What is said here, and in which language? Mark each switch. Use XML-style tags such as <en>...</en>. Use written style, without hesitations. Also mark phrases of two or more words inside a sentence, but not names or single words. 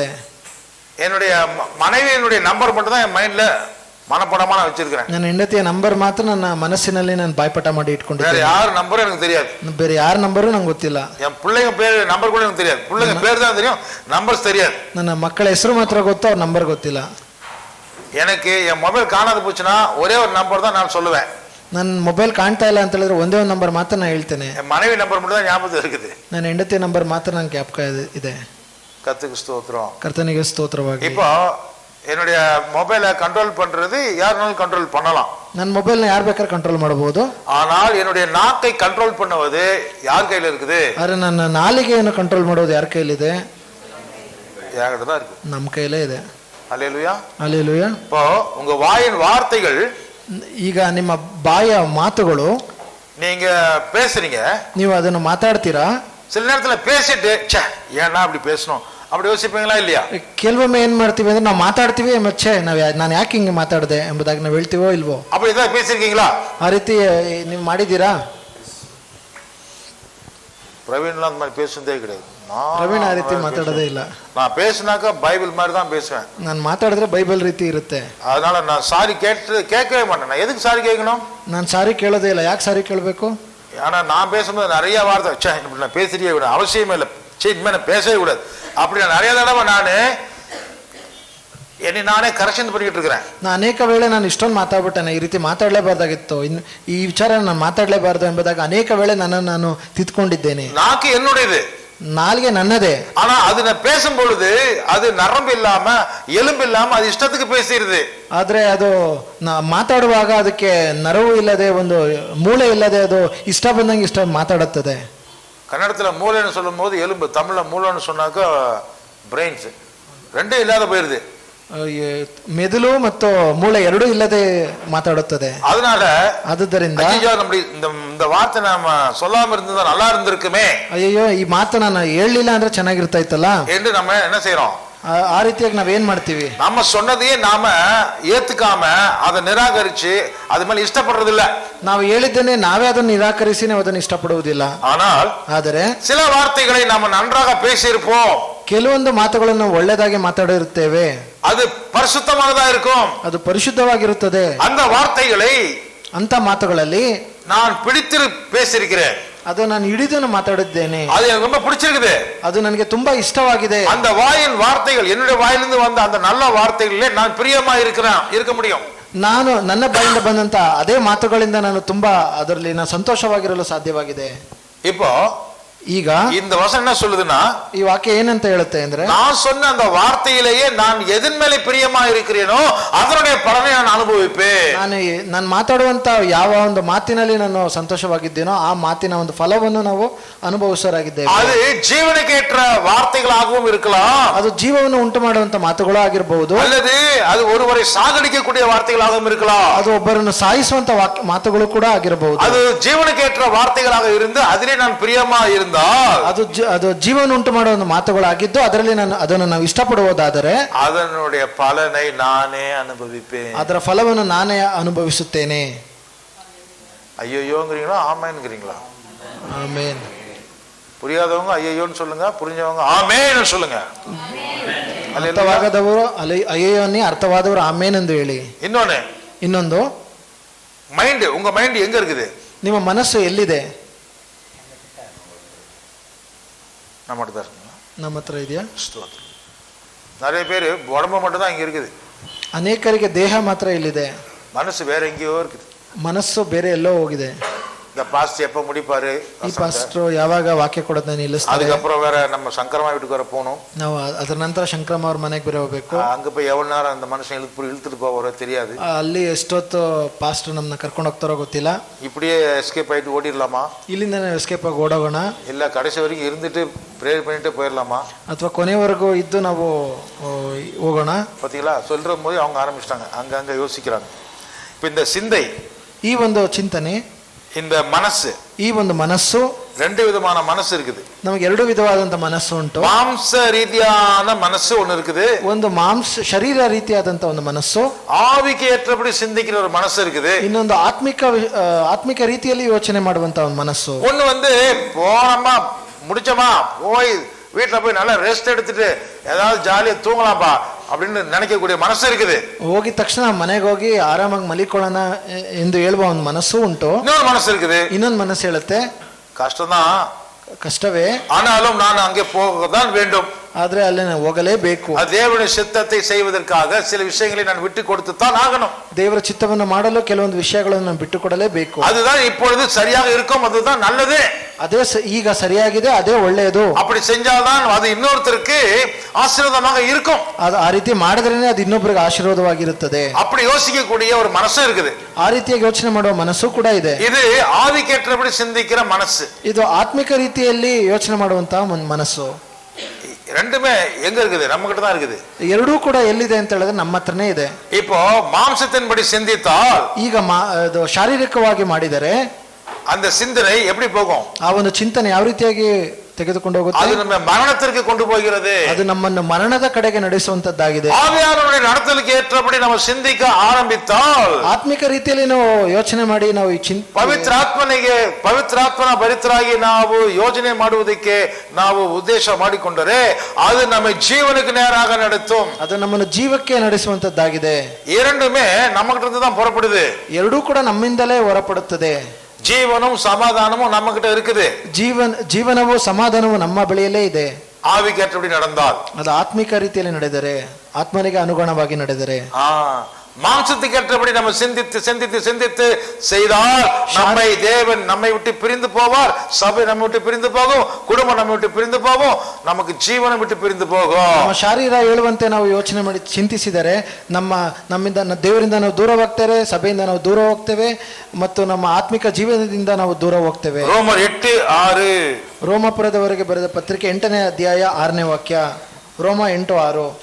<ta>என்னுடைய மனைவியினுடைய நம்பர் மட்டும் தான் என் மைண்ட்ல மனப்படமா நான் வச்சிருக்கிறேன்.</ta> <kn>ನನ್ನ ಹೆಂಡತಿಯ ನಂಬರ್ ಮಾತ್ರ ನನ್ನ ಮನಸ್ಸಿನಲ್ಲಿ ನಾನು ಬಾಯ್ಪಾಠ ಮಾಡಿ ಇಟ್ಕೊಂಡಿದ್ದೇನೆ.</kn> <ta>யார் நம்பரும் எனக்கு தெரியாது,</ta> <kn>ಬೇರೆ ಯಾರ ನಂಬರು ನಂಗೆ ಗೊತ್ತಿಲ್ಲ.</kn> <ta>என் பிள்ளைங்க பேர் நம்பர் கூட எனக்கு தெரியாது. பிள்ளைங்க பேர் தான் தெரியும், நம்பர்ஸ் தெரியாது.</ta> <kn>ನನ್ನ ಮಕ್ಕಳ ಹೆಸರು ಮಾತ್ರ ಗೊತ್ತು, ಅವ್ರ ನಂಬರ್ ಗೊತ್ತಿಲ್ಲ.</kn> <ta>எனக்கு என் மொபைல் காணாது போச்சுன்னா ஒரே ஒரு நம்பர் தான் நான் சொல்லுவேன்.</ta> <kn>ನನ್ನ ಮೊಬೈಲ್ ಕಾಣ್ತಾ ಇಲ್ಲ ಅಂತ ಹೇಳಿದ್ರೆ ಒಂದೇ ಒಂದು ನಂಬರ್ ಮಾತ್ರ ನಾನು ಹೇಳ್ತೇನೆ.</kn> <ta>என் மனைவி நம்பர் மட்டும் தான் ஞாபகம் இருக்குது.</ta> <kn>ನನ್ನ ಹೆಂಡತಿ ನಂಬರ್ ಮಾತ್ರ ನನ್ನ ಜ್ಞಾಪಕ ಇದೆ.</kn> <ta>கர்த்தருக்கு ஸ்தோத்திரம்.</ta> <kn>ಕರ್ತನಿಗೆ ಸ್ತೋತ್ರವಾಗಿ.</kn> <ta>இப்போ என்னுடைய மொபைலை கண்ட்ரோல் பண்றது யாருனாலும் கண்ட்ரோல் பண்ணலாம்.</ta> <kn>ನನ್ನ ಮೊಬೈಲ್ನ ಯಾರು ಬೇಕಾದ್ರೆ ಕಂಟ್ರೋಲ್ ಮಾಡಬಹುದು.</kn> <ta>ஆனால் என்னுடைய நாக்கை கண்ட்ரோல் பண்ணுவது யார் கையில இருக்குது?</ta> <kn>ಆದ್ರೆ ನನ್ನ ನಾಲಿಗೆಯನ್ನು ಕಂಟ್ರೋಲ್ ಮಾಡೋದು ಯಾರ ಕೈಲಿದೆ?</kn> <ta>என்கிட்ட தான் இருக்கு,</ta> <kn>ನಮ್ಮ ಕೈಲೇ ಇದೆ.</kn> <ta>அல்லேலூயா.</ta> <kn>அல்லேலೂಯಾ.</kn> <ta>இப்போ உங்க வாயின் வார்த்தைகள்,</ta> <kn>ಈಗ ನಿಮ್ಮ ಬಾಯ ಮಾತುಗಳು,</kn> <ta>நீங்க பேசுறீங்க,</ta> <kn>ನೀವು ಅದನ್ನು ಮಾತಾಡ್ತೀರಾ.</kn> <ta>சில நேரத்துல பேசிட்டு ஏன்னா அப்படி பேசணும் அப்படி யோசிப்பீங்களா இல்லையா?</ta> <kn>ಕೆಲವೊಮ್ಮೆ ಏನ್ ಮಾಡ್ತೀವಿ ಅಂದ್ರೆ ನಾವು ಮಾತಾಡ್ತೀವಿ, ಮತ್ತೆ ನಾನು ಯಾಕೆ ಹಿಂಗೆ ಮಾತಾಡಿದೆ ಎಂಬುದಾಗಿ ನಾವು ಹೇಳ್ತೀವೋ ಇಲ್ವೋ?</kn> <ta>அப்படி ஏதாவது பேசிருக்கீங்களா?</ta> <kn>ಆ ರೀತಿ ನೀವು ಮಾಡಿದ್ದೀರಾ?</kn> <ta>பிரவீன்லாம் அந்த மாதிரி பேசுனதே கிடையாது.</ta> <kn>ಪ್ರವೀಣ್ ಆ ರೀತಿ ಮಾತಾಡೋದೇ ಇಲ್ಲ.</kn> <ta>நான் பேசினாக்கா பைபிள் மாதிரி தான் பேசுவேன்.</ta> <kn>ನಾನು ಮಾತಾಡಿದ್ರೆ ಬೈಬಲ್ ರೀತಿ ಇರುತ್ತೆ.</kn> <ta>அதனால நான் சாரி கேட்கவே மாட்டேன். நான் எதுக்கு சாரி கேட்கணும்?</ta> <kn>ನಾನು ಸಾರಿ ಕೇಳೋದೇ ಇಲ್ಲ. ಯಾಕೆ ಸಾರಿ ಕೇಳಬೇಕು?</kn> <ta>ஆனா நான் பேசும்போது நிறைய வார்த்தை நான் பேசிட்டே விட அவசியமே இல்லை, இனிமே நான் பேசவே கூடாது அப்படி நான் நிறைய தடவை என்னை நானே கரெக்ஷன் பண்ணிட்டு இருக்கிறேன்.</ta> <kn>ನಾನು ಅನೇಕ ವೇಳೆ ನಾನು ಇಷ್ಟೊಂದು ಮಾತಾಡ್ಬಿಟ್ಟೇನೆ, ಈ ರೀತಿ ಮಾತಾಡಲೇಬಾರ್ದಾಗಿತ್ತು, ಇನ್ನು ಈ ವಿಚಾರ ನಾನು ಮಾತಾಡಲೇಬಾರ್ದು ಎಂಬುದಾಗಿ ಅನೇಕ ವೇಳೆ ನನ್ನನ್ನು ನಾನು ತಿದ್ಕೊಂಡಿದ್ದೇನೆ.</kn> <ta>நாக்கு என்னுடையது,</ta> <kn>ನಾಲ್ಗೆ ನನ್ನದೇ.</kn> <ta>ஆனா அது நான் பேசும் பொழுது அது நரம்பு இல்லாம எலும்பு இல்லாம அது இஷ்டத்துக்கு பேசிடுது.</ta> <kn>ಆದ್ರೆ ಅದು ಮಾತಾಡುವಾಗ ಅದಕ್ಕೆ ನರವು ಇಲ್ಲದೆ, ಒಂದು ಮೂಳೆ ಇಲ್ಲದೆ, ಅದು ಇಷ್ಟ ಬಂದಂಗೆ ಇಷ್ಟ ಮಾತಾಡುತ್ತದೆ.</kn> <ta>கன்னடத்துல மூளைன்னு சொல்லும் போது எலும்பு, தமிழ்ல மூளைன்னு சொன்னாக்க பிரெயின்ஸ் ரெண்டும் இல்லாத போயிருது.</ta> <kn>ಮೆದುಳು ಮತ್ತು ಮೂಳೆ ಎರಡೂ ಇಲ್ಲದೆ ಮಾತಾಡುತ್ತದೆ.</kn> <ta>அதனால</ta> <kn>ಆದುದರಿಂದ</kn> <ta>நம்ம இந்த வார்த்தை நாம சொல்லாம இருந்ததா நல்லா இருந்திருக்குமே,</ta> <kn>ಅಯ್ಯೋ ಈ ಮಾತು ನಾನು ಹೇಳಲಿಲ್ಲ ಅಂದ್ರೆ ಚೆನ್ನಾಗಿರ್ತಾ ಇತ್ತಲ್ಲ</kn> <ta>என்று நம்ம என்ன செய்யறோம்?</ta> <kn>ಆ ರೀತಿಯಾಗಿ ನಾವೇನ್ ಮಾಡ್ತೀವಿ?</kn> <ta>நம்ம சொன்னதையே நாம ஏத்துக்காம அதை நிராகரிச்சு அது மேல ಇಷ್ಟப்படுறது இல்ல.</ta> <kn>ನಾವು ಹೇಳಿದ್ದೇನೆ ನಾವೇ ಅದನ್ನು ನಿರಾಕರಿಸಿ ನಾವು ಅದನ್ನು ಇಷ್ಟಪಡುವುದಿಲ್ಲ. ಆದರೆ</kn> <ta>சில வார்த்தைகளை நாம நன்றாக பேசியிருப்போம்,</ta> <kn>ಕೆಲವೊಂದು ಮಾತುಗಳನ್ನು ಒಳ್ಳೆದಾಗಿ ಮಾತಾಡಿರುತ್ತೇವೆ,</kn> <ta>அது பரிசுத்தமானதா இருக்கும்,</ta> <kn>ಅದು ಪರಿಶುದ್ಧವಾಗಿರುತ್ತದೆ.</kn> <ta>அந்த வார்த்தைகளை</ta> <kn>ಅಂತ ಮಾತುಗಳಲ್ಲಿ</kn> <ta>நான் பிடித்து பேசியிருக்கிறேன்,</ta> <kn>ಅದು ನಾನು ಹಿಡಿದು ಮಾತಾಡಿದ್ದೇನೆ,</kn> <ta>அது எனக்கு ரொம்ப பிடிச்சிருக்குது,</ta> <kn>ಅದು ನನಗೆ ತುಂಬಾ ಇಷ್ಟವಾಗಿದೆ.</kn> <ta>அந்த வாயின் வார்த்தைகள், என்னுடைய வாயிலிருந்து வந்த அந்த நல்ல வார்த்தைகளிலே நான் பிரியமா இருக்க முடியும்.</ta> <kn>ನಾನು ನನ್ನ ಬಾಯಿಂದ ಬಂದಂತ ಅದೇ ಮಾತುಗಳಿಂದ ನಾನು ತುಂಬಾ ಅದರಲ್ಲಿ ನಾನು ಸಂತೋಷವಾಗಿರಲು ಸಾಧ್ಯವಾಗಿದೆ.</kn> <ta>இப்போ</ta> <kn>ಈಗ</kn> <ta>இந்த வசனம் என்ன சொல்லுதுன்னா,</ta> <kn>ಈ ವಾಕ್ಯ ಏನಂತ ಹೇಳುತ್ತೆ ಅಂದ್ರೆ,</kn> <ta>நான் சொன்ன அந்த வார்த்தையிலேயே நான் எதன் மேலே பிரியமா இருக்கிறேனோ அதனுடைய பலனை நான் அனுபவிப்பேன்.</ta> <kn>ನಾನು ಮಾತಾಡುವಂತ ಯಾವ ಒಂದು ಮಾತಿನಲ್ಲಿ ನಾನು ಸಂತೋಷವಾಗಿದ್ದೇನೋ ಆ ಮಾತಿನ ಒಂದು ಫಲವನ್ನು ನಾವು ಅನುಭವಿಸೋರಾಗಿದ್ದೇವೆ.</kn> <ta>அது ஜீவனுக்கேற்ற வார்த்தைகளாகவும் இருக்கலாம்,</ta> <kn>ಅದು ಜೀವವನ್ನು ಉಂಟು ಮಾಡುವಂತ ಮಾತುಗಳು ಆಗಿರಬಹುದು,</kn> <ta>அல்லது அது ஒருவரை சாகடிக்கக்கூடிய வார்த்தைகளாகவும் இருக்கலாம்,</ta> <kn>ಅದು ಒಬ್ಬರನ್ನು ಸಾಯಿಸುವಂತ ಮಾತುಗಳು ಕೂಡ ಆಗಿರಬಹುದು.</kn> <ta>அது ஜீவனுக்கேற்ற வார்த்தைகளாக இருந்து அதிலே நான் பிரியமா இருந்தால்,</ta> <kn>ಅದು ಜೀವನ ಉಂಟು ಮಾಡುವ ಒಂದು ಮಾತುಗಳಾಗಿದ್ದು ಅದರಲ್ಲಿ ಅದನ್ನು ನಾವು ಇಷ್ಟಪಡುವುದಾದರೆ</kn> <ta>அதனுடைய பலனை நானே அனுபவிப்பேன்,</ta> <kn>ಅದರ ಫಲವನ್ನು ನಾನೇ ಅನುಭವಿಸುತ್ತೇನೆ.</kn> <ta>ஐயோங்கிறீங்களா ஆமேன்ங்கிறீங்களா?</ta> <kn>ಆಮೇನ್.</kn> <ta>புரியாதவங்க ஐயோன்னு சொல்லுங்க, புரிஞ்சவங்க ஆமேன்னு சொல்லுங்க.</ta> <kn>ಅರ್ಥವಾಗದವರು ಅಯ್ಯೋ ಅನ್ನಿ, ಅರ್ಥವಾದವರು ಆಮೇನ್ ಎಂದು ಹೇಳಿ. ಇನ್ನೊಂದು</kn> <ta>மைண்ட், உங்க மைண்ட் எங்க இருக்குது?</ta> <kn>ನಿಮ್ಮ ಮನಸ್ಸು ಎಲ್ಲಿದೆ?</kn> <ta>நம்ம தான் இருக்குங்களா?</ta> <kn>ನಮ್ಮ ಹತ್ರ ಇದೆಯಾ?</kn> <ta>நிறைய பேர் உடம்பு மட்டும் தான் இங்க இருக்குது,</ta> <kn>ಅನೇಕರಿಗೆ ದೇಹ ಮಾತ್ರ ಇಲ್ಲಿದೆ,</kn> <ta>மனசு வேற எங்கேயோ இருக்குது.</ta> <kn>ಮನಸ್ಸು ಬೇರೆ ಎಲ್ಲೋ ಹೋಗಿದೆ.</kn> <ta>இந்த பாஸ்டர் எப்ப முடிப்பாரு,</ta> <kn>ಈ ಪಾಸ್ಟ್ರು ಯಾವಾಗ ವಾಕ್ಯ ಕೊಡೋದನ್ನ ನಿಲ್ಲಿಸ್ತಾರೆ.</kn> <ta>அதுக்கப்புறம் வேற நம்ம சங்கரமா வீட்டுக்கு வர போகணும்.</ta> <kn>ನಾವು ಅದರ ನಂತರ ಶಂಕರಮ್ಮ ಅವ್ರ ಮನೆಗೆ ಬೇರೆ ಹೋಗ್ಬೇಕು.</kn> <ta>அங்க போய் எவ்வளவு நேரம் அந்த மனுஷன் இழுத்துட்டு போவாரோ தெரியாது.</ta> <kn>ಅಲ್ಲಿ ಎಷ್ಟೊತ್ತು ಪಾಸ್ಟರ್ ನಮ್ಮನ್ನ ಕರ್ಕೊಂಡು ಹೋಗ್ತಾರೋ ಗೊತ್ತಿಲ್ಲ.</kn> <ta>இப்படியே எஸ்கேப் ஆயிட்டு ஓடிடலாமா,</ta> <kn>ಇಲ್ಲಿಂದ ಎಸ್ಕೇಪ್ ಆಗಿ ಓಡೋಗೋಣ,</kn> <ta>இல்ல கடைசி வரைக்கும் இருந்துட்டு ப்ரேயர் பண்ணிட்டு போயிடலாமா,</ta> <kn>ಅಥವಾ ಕೊನೆವರೆಗೂ ಇದ್ದು ನಾವು ಹೋಗೋಣ.</kn> <ta>பாத்தீங்களா, சொல்ற போது அவங்க ஆரம்பிச்சிட்டாங்க, அங்க யோசிக்கிறாங்க. இப்ப இந்த சிந்தை,</ta> <kn>ಈ ಒಂದು ಚಿಂತನೆ,</kn> <ta>இந்த மனசு,</ta> <kn>ಈ ಒಂದು ಮನಸ್ಸು,</kn> <ta>ரெண்டு விதமான மனசு இருக்குது.</ta> <kn>ನಮಗೆ ಎರಡು ವಿಧವಾದಂತ ಮನಸ್ಸು ಉಂಟು.</kn> <ta>மாம்ச ரீதியான மனசு ஒண்ணு இருக்குது,</ta> <kn>ಒಂದು ಶರೀರ ರೀತಿಯಾದಂತ ಒಂದು ಮನಸ್ಸು,</kn> <ta>ஆவிக்கு ஏற்றபடி சிந்திக்கிற ஒரு மனசு இருக்குது,</ta> <kn>ಇನ್ನೊಂದು ಆತ್ಮಿಕ ರೀತಿಯಲ್ಲಿ ಯೋಚನೆ ಮಾಡುವಂತ ಒಂದು ಮನಸ್ಸು.</kn> <ta>ஒண்ணு வந்து போனோமா முடிச்சோமா போய் வீட்டுல போய் நல்லா ரெஸ்ட் எடுத்துட்டு ஏதாவது ஜாலியா தூங்கலாம்பா அப்படின்னு நினைக்கக்கூடிய மனசு இருக்குது.</ta> <kn>ಹೋಗಿದ ತಕ್ಷಣ ಮನೆಗೆ ಹೋಗಿ ಆರಾಮಾಗಿ ಮಲಿಕೊಳ್ಳೋಣ ಎಂದು ಹೇಳುವ ಒಂದು ಮನಸ್ಸು ಉಂಟು.</kn> <ta>இன்னொரு மனசு இருக்குது,</ta> <kn>ಇನ್ನೊಂದು ಮನಸ್ಸು ಹೇಳುತ್ತೆ</kn> <ta>கஷ்டம்தான்,</ta> <kn>ಕಷ್ಟವೇ,</kn> <ta>ஆனாலும் நான் அங்கே போகத்தான் வேண்டும்,</ta> <kn>ಆದ್ರೆ ಅಲ್ಲಿ ನಾನು ಹೋಗಲೇಬೇಕು,</kn> <ta>தேவனுடைய சித்தத்தை செய்வதற்காக சில விஷயங்களை நான் விட்டு கொடுத்து தான் ஆகணும்,</ta> <kn>ದೇವರ ಚಿತ್ತವನ್ನು ಮಾಡಲು ಕೆಲವೊಂದು ವಿಷಯಗಳನ್ನು ನಾನು ಬಿಟ್ಟು ಕೊಡಲೇಬೇಕು.</kn> <ta>அதுதான் இப்பொழுது சரியாக இருக்கும், அதுதான் நல்லது,</ta> <kn>ಅದೇ ಈಗ ಸರಿಯಾಗಿದೆ, ಅದೇ ಒಳ್ಳೆಯದು.</kn> <ta>அப்படி செஞ்சால்தான் அது இன்னொருத்தருக்கு ஆசீர்வாதமாக இருக்கும்.</ta> <kn>ಅದು ಆ ರೀತಿ ಮಾಡಿದ್ರೇನೆ ಅದು ಇನ್ನೊಬ್ಬರಿಗೆ ಆಶೀರ್ವಾದವಾಗಿರುತ್ತದೆ.</kn> <ta>அப்படி யோசிக்கக்கூடிய ஒரு மனசு இருக்குது,</ta> <kn>ಆ ರೀತಿಯಾಗಿ ಯೋಚನೆ ಮಾಡುವ ಮನಸ್ಸು ಕೂಡ ಇದೆ.</kn> <ta>இது ஆவிக்கேற்றபடி சிந்திக்கிற மனசு,</ta> <kn>ಇದು ಆತ್ಮಿಕ ರೀತಿಯಲ್ಲಿ ಯೋಚನೆ ಮಾಡುವಂತಹ ಒಂದು ಮನಸ್ಸು.</kn> <ta>ரெண்டுமே எங்க இருக்குது, நம்ம கிட்ட தான் இருக்குது.</ta> <kn>ಎರಡೂ ಕೂಡ ಎಲ್ಲಿದೆ ಅಂತ ಹೇಳಿದ್ರೆ ನಮ್ಮ ಹತ್ರನೇ ಇದೆ.</kn> <ta>இப்போ மாம்சத்தின்படி சிந்தித்தால்,</ta> <kn>ಈಗ ಅದು ಶಾರೀರಿಕವಾಗಿ ಮಾಡಿದರೆ</kn> <ta>அந்த சிந்தனை எப்படி போகும்,</ta> <kn>ಆ ಒಂದು ಚಿಂತನೆ ಯಾವ ರೀತಿಯಾಗಿ ತೆಗೆದುಕೊಂಡು ಹೋಗುತ್ತೆ,</kn> <ta>அது நம்ம மரணத்திற்கு கொண்டு போகிறது,</ta> <kn>ಅದು ನಮ್ಮನ್ನು ಮರಣದ ಕಡೆಗೆ ನಡೆಸುವಂತದ್ದಾಗಿದೆ.</kn> <ta>ஆவியானவருடைய நடத்தலுக்கு ஏற்றபடி நம்ம சிந்திக்க ஆரம்பித்தால்,</ta> <kn>ಆತ್ಮಿಕ ರೀತಿಯಲ್ಲಿ ನಾವು ಯೋಚನೆ ಮಾಡಿ ನಾವು ಈ ಪವಿತ್ರಾತ್ಮನ ಭರಿತರಾಗಿ ನಾವು ಯೋಜನೆ ಮಾಡುವುದಕ್ಕೆ ನಾವು ಉದ್ದೇಶ ಮಾಡಿಕೊಂಡರೆ ಅದು ನಮ್ಮ ಜೀವನಕ್ಕೆ</kn> <ta>நேராக நடத்தும்,</ta> <kn>ಅದು ನಮ್ಮನ್ನು ಜೀವಕ್ಕೆ ನಡೆಸುವಂತದ್ದಾಗಿದೆ.</kn> <ta>இரண்டுமே நம்ம கிட்ட இருந்து தான் புறப்படுது,</ta> <kn>ಎರಡೂ ಕೂಡ ನಮ್ಮಿಂದಲೇ ಹೊರಪಡುತ್ತದೆ.</kn> <ta>ஜீவனும் சமாதானமும் நம்ம கிட்ட இருக்குது,</ta> <kn>ಜೀವನವು ಸಮಾಧಾನವು ನಮ್ಮ ಬಳಿಯಲ್ಲೇ ಇದೆ.</kn> <ta>ஆவிக்கேற்றபடி நடந்தால்,</ta> <kn>ಅದು ಆತ್ಮಿಕ ರೀತಿಯಲ್ಲಿ ನಡೆದರೆ, ಆತ್ಮನಿಗೆ ಅನುಗುಣವಾಗಿ ನಡೆದರೆ,</kn> <ta>மாம்சத்துக்கு ஏற்றபடி நம்ம சிந்தித்து சிந்தித்து சிந்தித்து செய்தால் தேவன் நம்மை விட்டு பிரிந்து போவார், சபை நம்ம விட்டு பிரிந்து போகும், குடும்பம் நம்ம விட்டு பிரிந்து போகும், நமக்கு ஜீவனம் விட்டு பிரிந்து போகும்.</ta> <kn>ನಮ್ಮ ಶರೀರ ಹೇಳುವಂತೆ ನಾವು ಯೋಚನೆ ಮಾಡಿ ಚಿಂತಿಸಿದರೆ ನಮ್ಮಿಂದ ದೇವರಿಂದ ನಾವು ದೂರ ಹೋಗ್ತೇವೆ, ಸಭೆಯಿಂದ ನಾವು ದೂರ ಹೋಗ್ತೇವೆ ಮತ್ತು ನಮ್ಮ ಆತ್ಮಿಕ ಜೀವನದಿಂದ ನಾವು ದೂರ ಹೋಗ್ತೇವೆ. ರೋಮರ್ 8:6, ರೋಮಾಪುರದವರೆಗೆ ಬರೆದ ಪತ್ರಿಕೆ 8ನೇ ಅಧ್ಯಾಯ 6ನೇ ವಾಕ್ಯ. ರೋಮ 8:6.</kn>